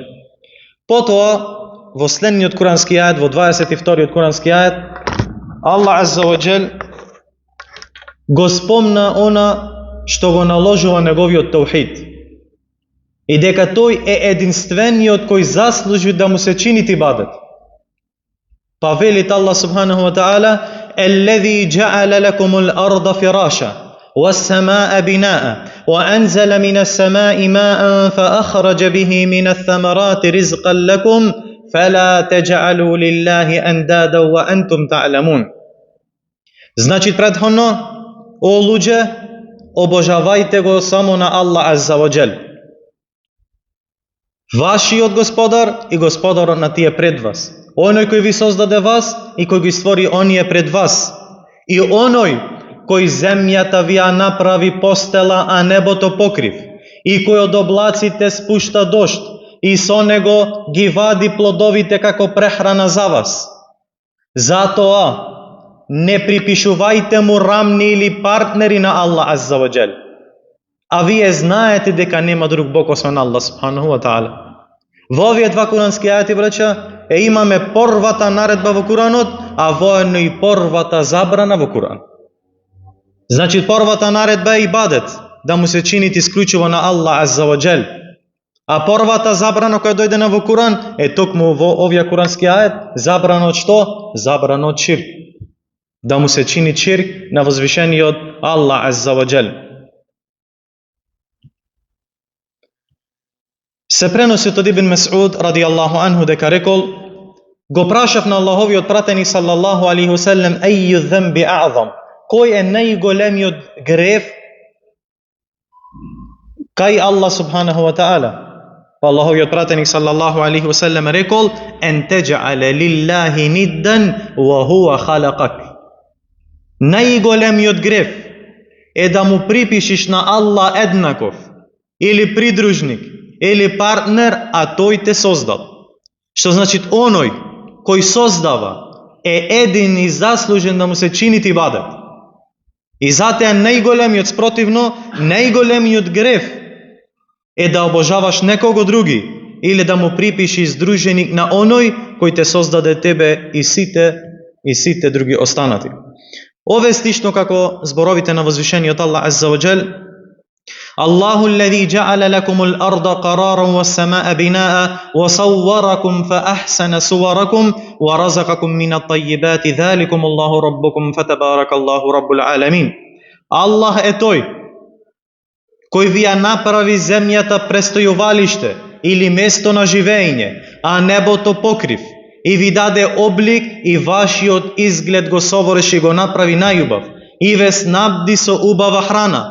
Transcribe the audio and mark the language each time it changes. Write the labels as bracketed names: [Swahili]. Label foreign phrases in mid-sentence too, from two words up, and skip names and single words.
[Macedonian] Потоа, во следниот курански ајет, во 22-иот курански ајет, Аллах [Arabic] عز وجل [Macedonian] го спомна она што го наложува неговиот таухид. И дека тој е единствениот кој заслужи да му се чини ибадет. Па велит Аллах [Arabic] سبحانه وتعالى الذي جعل لكم الأرض فراشا والسماء بناء وأنزل من السماء ماء فأخرج به من الثمرات رزقا لكم فلا تجعلوا لله أندادا وأنتم تعلمون." [Macedonian] Значи претходно, о луѓе, обожавајте го само на Аллах [Arabic] عز وجل. [Macedonian] Вашиот господар и господарот на тие пред вас. Оној кој ви создаде вас и кој ги створи оние пред вас. И оној кој земјата ви ја направи постела, а небото покрив. И кој од облаците спушта дожд и со него ги вади плодовите како прехрана за вас. Затоа не припишувајте му рамни или партнери на Аллах [Arabic] عز وجل. [Macedonian] А вие знаете дека нема друг Бог освен Аллах [Arabic] سبحانه وتعالى. [Macedonian] Во овие два курански ајати, браќа, имаме првата наредба во Куранот, а воедно и првата забрана во Куран. Значи првата наредба е ибадет, да му се чинит исклучиво на Аллах [Arabic] عز وجل. [Macedonian] А првата забрана која дојдена во Куран е токму во овие курански ајет, забрана од што? Забрана од ширк. Да му се чини ширк на возвишениот Аллах [Arabic] عز وجل. [Macedonian] Се преноси од Ибн Месуд [Arabic] رضي الله عنه [Macedonian] дека рекол: го прашав на Аллаховиот пратеник [Arabic] صلى الله عليه وسلم: "أي الذنب أعظم?" [Macedonian] Кој е најголемиот грев кај Аллах [Arabic] سبحانه وتعالى? [Macedonian] Аллаховиот пратеник [Arabic] صلى الله عليه وسلم [Macedonian] рекол: [Arabic] "أن تجعل لله ندا وهو خلقك." [Macedonian] Најголемиот грев е да му припишиш на Аллах еднаков или придружник или партнер, а тој те создал. Што значи оној кој создава е един и заслужен да му се чини ибадет. И затоа најголемиот, спротивно, најголемиот грев е да обожаваш некого други или да му припишиш друженик на оној кој те создаде тебе и сите други останати. Ове слично како зборовите на возвишениот Аллах [Arabic] عز وجل الله الذي جعل لكم الأرض قرارا والسماء بناء وصوركم فأحسن صوركم ورزقكم من الطيبات ذلكم الله ربكم فتبارك الله رب العالمين. [Macedonian] Аллах е тој кој ви ја направи земјата престојувалиште или место на живење, а небото покрив, и ви даде облик и вашиот изглед го совориш и го направи најубав, и ве снабди со убава храна.